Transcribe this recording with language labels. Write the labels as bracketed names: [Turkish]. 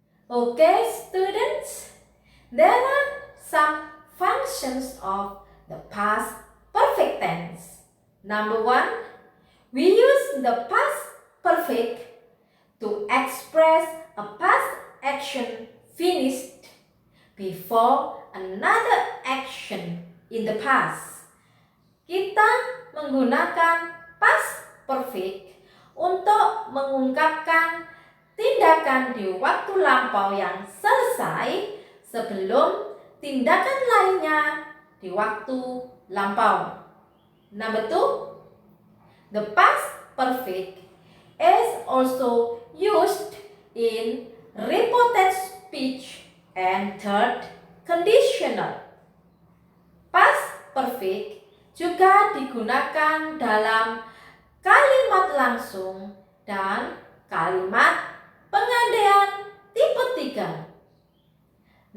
[English] Okay, students, there are some functions of the past perfect tense. Number 1, we use the past perfect to express a past action finished before another action in the past. [Indonesian] Kita menggunakan past perfect untuk mengungkapkan tindakan di waktu lampau yang selesai sebelum tindakan lainnya di waktu lampau. [English] Number 2, the past perfect is also used in reported speech and third conditional. [Indonesian] Past perfect juga digunakan dalam kalimat langsung dan kalimat pengandaian tipe 3.